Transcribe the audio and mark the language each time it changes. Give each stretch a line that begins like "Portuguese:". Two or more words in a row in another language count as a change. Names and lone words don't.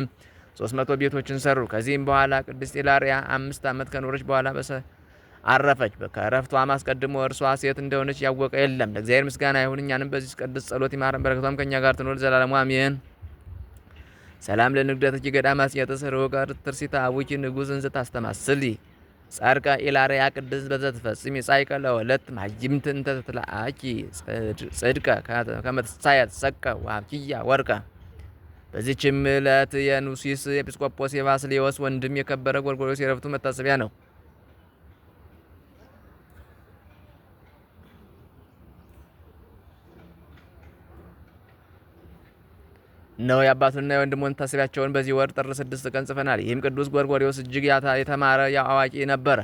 Amharic: 300 ቤቶችን ሰሩ። ከዚህም በኋላ ቅድስት ኢላሪያ 5 ዓመት ከኖረች በኋላ አረፈች። ከእረፍቷም አስቀድሞ እርሷ ሴት እንደሆነች ያወቀ የለም። ለእግዚአብሔር ምስጋና ይሁን፣ እኛንም በዚህ ቅድስት ጸሎት ይማረን፣ በረከቷም ከእኛ ጋር ትኖር ዘላለሙ አሜን።
Geez: ሰላም ለንግደትኪ ገዳም አስቄጥስ ርሑቀ ትርሲታ አቡኪ ንጉሥ እንዘ ታስተማስሊ ጻድቃ ኢላሪያ ቅድስት በዘትፈጽሚ ጻይቀ ለወለት ማጅምት እንተ ትትለአኪ ጽድቀ ከመትሳያት ሰቀ ወሀብኪያ ወርቀ።
Amharic: በዚህችም ዕለት የኑሲስ ኤጲስቆጶስ የባስልዮስ ወንድም የከበረ ጎርጎርዮስ የዕረፍቱ መታሰቢያ ነው። ነው የአባቱንና የወንድሙን መታሰቢያቸውን በዚህ ወር ጥር 6 ቀን ጽፈናል። ይህም ቅዱስ ጎርጎርዮስ እጅግ የተማረ አዋቂ ነበረ።